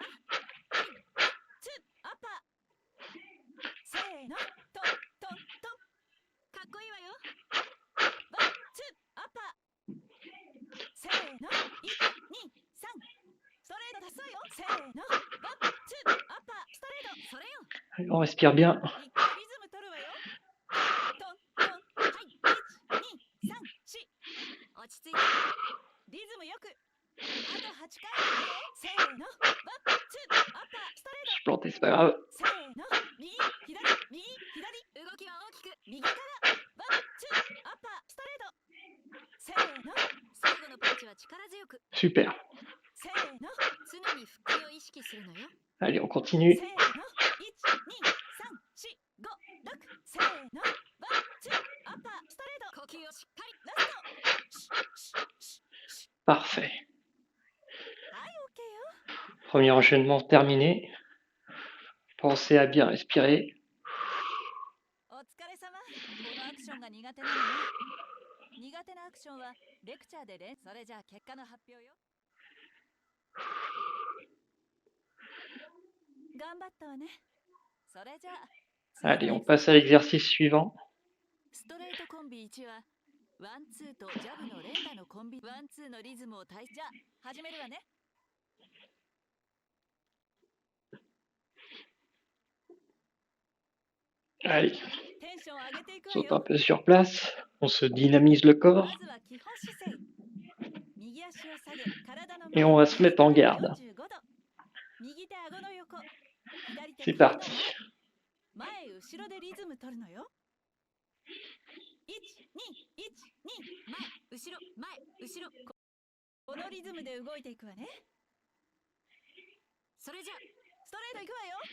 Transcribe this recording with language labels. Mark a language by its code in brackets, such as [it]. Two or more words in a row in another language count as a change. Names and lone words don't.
[ja] はい、ワンツー、アッパー。せーの、トントントン。かっこいいわよ。ワンツー、アッパー。せーの、1、2、3。ストレート出すわよ。せーの、ワンツー、アッパー。ストレート。それよ。 [fr] Allez, on respire bien. [ja] 一回リズム取るわよ。トントン。はい、1、2、3、4。落ち着いて。リズムよく。あと8回。せーの、ワンツー、アッパー。ストレー [fr] Je [ja] ト。 [fr] suis planté, c'est pas grave. [ja] せーの、右、左、右、左。動きは大きく。右からワンツー、アッパー。ストレート。せーの、最後のパンチは力強く。 [fr] Super. [ja] せーの、常に腹筋を意識するのよ。 [fr] Allez, on continue. [ja] せーの、1、2、3、4、5、6。せーの、ワンツー、アッパー。ストレート。呼吸をしっかり。ラスト。 [fr] Parfait. [ja] はい、OK よ。 [fr] Premier enchaînement terminé. Pensez à bien respirer. [ja] お疲れ様。このアクションが苦手なのね。苦手なアクションはレクチャーでそれじゃあ結果の発表よ。頑張ったわね。それじゃあ [fr] Allez, on passe à l'exercice suivant. [ja] ストレートコンビ1はワンツーとジャブの連打のコンビ、ワンツーのリズムを体じゃあ始めるわね。 [fr] Allez, [ja] テンション上げていくわ [fr] saute un [ja] よ。 [fr] peu sur place. On se dynamise le [ja] ま [fr] corps [ja] ずは基本姿勢。右足を下げ、体の [fr] et on va se mettre en garde. [ja] 45 度。右手顎の横。左手 [fr] C'est [ja] 顔の [fr] parti. [ja] 前。前後ろでリズム取るのよ。1、2、1、2、前、後ろ、前、後ろ。このリズムで動いていくわね。それじゃ、ストレートいくわよ。